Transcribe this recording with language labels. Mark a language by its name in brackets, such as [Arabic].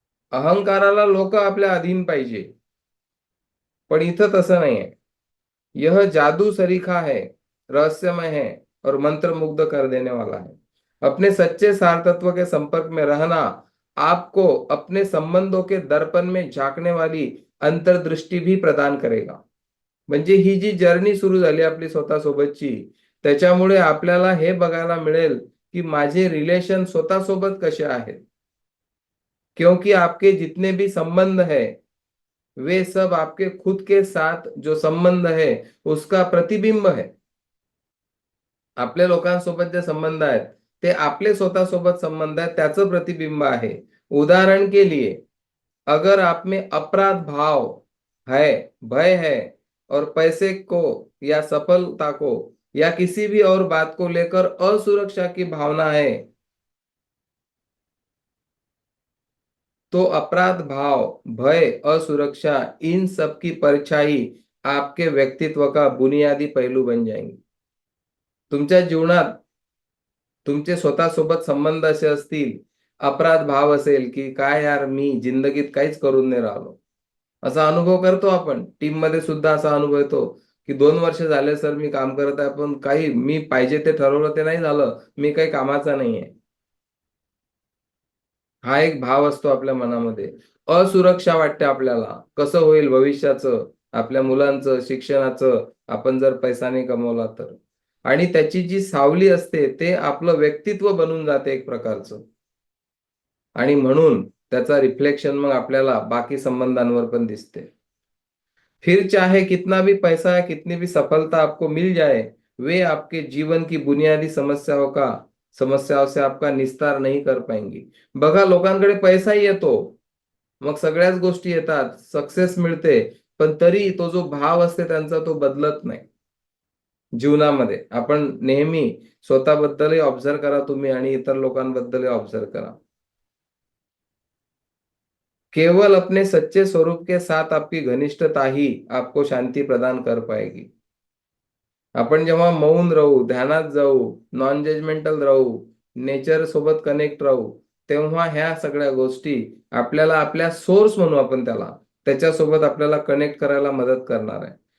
[Marathi] अहंकाराला लोक आपल्या अधीन पाहिजे, पण इथं तसं नाहीये. [Hindi] यह जादू सरीखा है, रहस्यमय है और मंत्रमुग्ध कर देने वाला है. अपने सच्चे सार तत्व के संपर्क में रहना आपको अपने संबंधों के दर्पण में झांकने वाली अंतर्दृष्टी भी प्रदान करेगा. [Marathi] म्हणजे ही जी जर्नी सुरू झाली आपली स्वतःसोबतची, त्याच्यामुळे आपल्याला हे बघायला मिळेल की माझे रिलेशन स्वतःसोबत कसे आहेत. [Hindi] क्योंकि आपके जितने भी संबंध है वे सब आपके खुद के साथ जो संबंध है उसका प्रतिबिंब है. [Marathi] आपल्या लोकांसोबत जे संबंध आहेत ते आपले स्वतःसोबत संबंध आहेत, त्याचं प्रतिबिंब आहे. [Hindi] उदाहरण के लिए अगर आप में अपराध भाव है, भय है और पैसे को या सफलता को या किसी भी और बात को लेकर असुरक्षा की भावना है, तो अपराध भाव, भय, असुरक्षा इन सब की परछाई आपके व्यक्तित्व का बुनियादी पहलू बन जाएंगे. [Marathi] तुमच्या जीवनात तुमचे स्वतःसोबत संबंध असे असतील, अपराध भाव असेल की काय यार मी जिंदगीत काहीच करून नाही राहिलो, असा अनुभव करतो आपण. टीम मध्ये सुद्धा असा अनुभव येतो की 2 वर्ष झाले सर मी काम करत आहे, पण काही मी पाहिजे ते ठरवलं ते नाही झालं, मी काही कामाचा नाहीये. हा एक भाव असतो आपल्या मनामध्ये. असुरक्षा वाटते आपल्याला, कसं होईल भविष्याचं, आपल्या मुलांचं शिक्षणाचं, आपण जर पैसा नाही कमवला तर. आणि त्याची जी सावली असते ते आपलं व्यक्तित्व बनून जाते एक प्रकारचं. आणि म्हणून त्याचा रिफ्लेक्शन मग आपल्याला बाकी संबंधांवर पण दिसते. [Hindi] फिर चाहे कितना भी पैसा है, कितनी भी सफलता आपको मिल जाए, वे आपके जीवन की बुनियादी समस्याओं से आपका निस्तार नहीं कर पाएंगी. [Marathi] बघा, लोकांकडे पैसाही येतो, मग सगळ्याच गोष्टी येतात, सक्सेस मिळते, पण तरी तो जो भाव असते त्यांचा तो बदलत नाही जीवनामध्ये. आपण नेहमी स्वतःबद्दलही ऑब्झर्व करा तुम्ही आणि इतर लोकांबद्दलही ऑब्झर्व करा. [Hindi] केवल अपने सच्चे स्वरूप के साथ आपकी घनिष्ठता ही आपको शांती प्रदान कर पाएगी. [Marathi] आपण जेव्हा मौन राहू, ध्यानात जाऊ, नॉन जजमेंटल राहू, नेचर सोबत कनेक्ट राहू, तेव्हा ह्या सगळ्या गोष्टी आपल्याला आपल्या सोर्स म्हणू आपण त्याला, त्याच्यासोबत आपल्याला कनेक्ट करायला मदत करणार आहे.